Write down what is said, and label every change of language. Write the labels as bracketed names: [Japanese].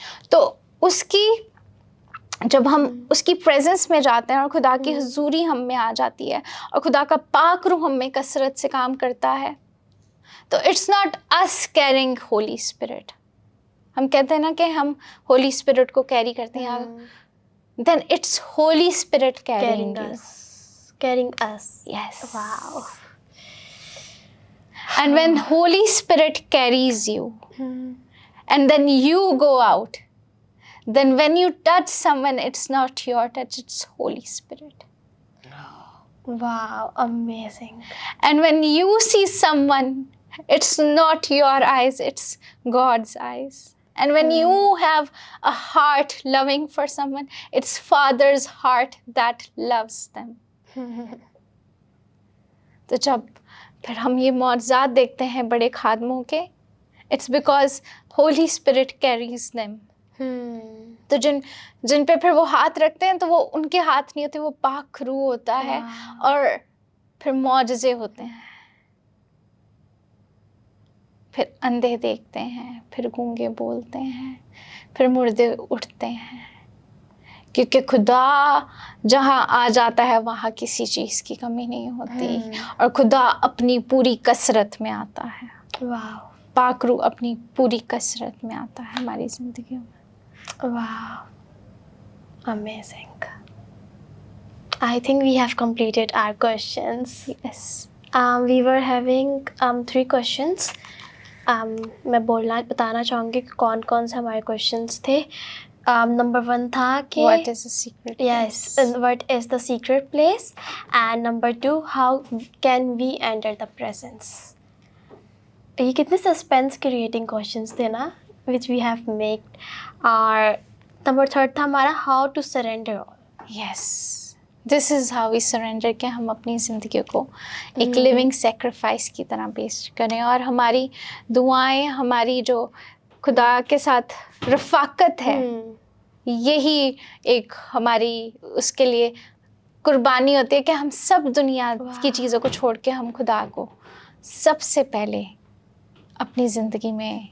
[Urdu] تو اس کی جب ہم اس کی پریزنس میں جاتے ہیں اور خدا کی حضوری ہم میں آ جاتی ہے اور خدا کا پاک روح ہم میں کثرت سے کام کرتا ہے, تو [English] It's not as caring holy spirit. [Urdu] ہم کہتے ہیں نا کہ ہم ہولی اسپرٹ کو کیری کرتے ہیں, [English] then it's Holy Spirit carrying you. Carrying us. Yes. Wow. And when Holy Spirit carries you, and then you go out, then when you touch someone, it's not your touch, it's Holy Spirit. Wow, amazing. And when you see someone, it's not your eyes, it's God's eyes. And when you have a heart loving for someone, it's Father's heart that loves them. [Urdu] تو جب پھر ہم یہ معجزات دیکھتے ہیں بڑے خادموں کے, [English] it's because Holy Spirit carries them. [Urdu] تو جن پہ پھر وہ ہاتھ رکھتے ہیں تو وہ ان کے ہاتھ نہیں ہوتے, وہ پاک روح ہوتا ہے, اور پھر معجزے ہوتے ہیں. پھر اندھے دیکھتے ہیں, پھر گونگے بولتے ہیں, پھر مردے اٹھتے ہیں. کیونکہ خدا جہاں آ جاتا ہے وہاں کسی چیز کی کمی نہیں ہوتی، اور خدا اپنی پوری کثرت میں آتا ہے. [English] wow [Urdu] پاک روح اپنی پوری کثرت میں آتا ہے ہماری زندگیوں میں. [English] Wow amazing. I think we have completed our questions. Yes. We were having 3 questions. [Urdu] میں بتانا چاہوں گی کہ کون کون سے ہمارے questions تھے. Number 1 تھا کہ [English] What is a secret place? Yes, what is the secret place? And number 2, how can we enter the presence? [Urdu] یہ کتنے [English] suspense creating questions تھے نا, which we have made. [Urdu] اور number 3 تھا ہمارا [English] how to surrender all. Yes. This is how we surrender, [Urdu] کہ ہم اپنی زندگی کو ایک living sacrifice کی طرح پیش کریں، اور ہماری دعائیں، ہماری جو خدا کے ساتھ رفاقت ہے، یہی ایک ہماری اس کے لیے قربانی ہوتی ہے کہ ہم سب دنیا کی چیزوں کو چھوڑ کے ہم خدا کو سب سے پہلے اپنی زندگی میں